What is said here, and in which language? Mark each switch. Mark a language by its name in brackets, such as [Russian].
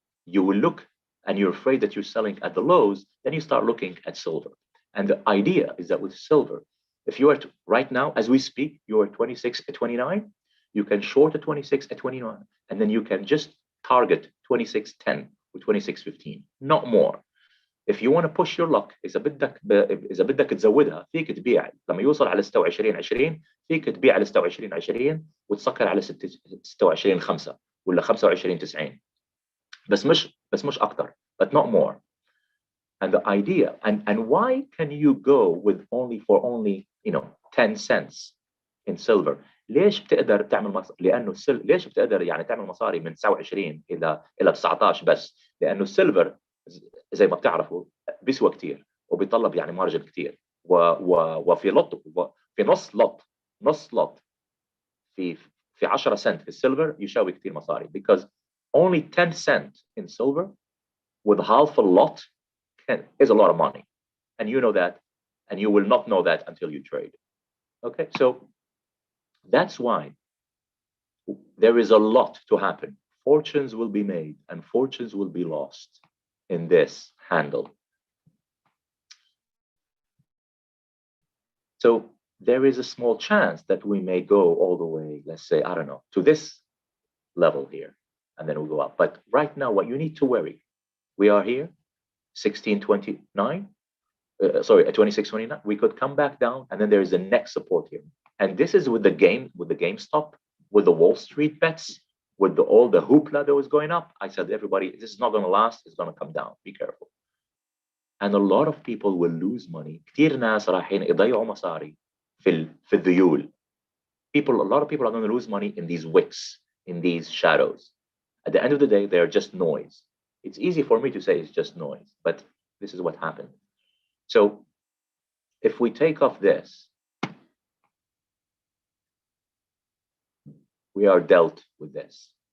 [English] You will look and you're afraid that you're selling at the lows, then you start looking at silver. And the idea is that with silver, if you are right now as we speak, you are 26 at 29, you can short at 26 at 29, and then you can just target 26.10 or 26.15, not more. If you want to push your luck [Arabic] اذا بدك تزودها فيك تبيع لما يوصل على 26 20 فيك تبيع على 26 20 وتسكر على 26 5 ولا 25 90 بس مش اكثر, [English] but not more. And the idea and why can you go with only 10 cents in silver? [Arabic] ليش بتقدر تعمل لانه ليش بتقدر يعني تعمل مصاري من 29 الى 19 بس؟ لانه السيلفر زي ما بتعرفوا بيسوى كثير وبيطلب يعني مارجن كثير وفي نص لوت في 10 سنت في السيلفر يساوي كثير مصاري, [English] because only 10 cent in silver with half a lot is a lot of money, and you know that, and you will not know that until you trade. Okay, so that's why there is a lot to happen. Fortunes will be made and fortunes will be lost in this handle. So there is a small chance that we may go all the way, let's say, I don't know, to this level here, and then we'll go up. But right now, what you need to worry, we are here, 1629, sorry, at 2629, we could come back down, and then there is the next support here. And this is with the GameStop, with the Wall Street bets, with all the hoopla that was going up. I said, everybody, this is not going to last, it's going to come down, be careful. And a lot of people will lose money. [Arabic] كتير ناس رايحين يضيعوا مصاري في الذيول. [English] A lot of people are going to lose money in these wicks, in these shadows. At the end of the day, they're just noise. It's easy for me to say it's just noise, but this is what happened. So if we take off this, we are dealt with this.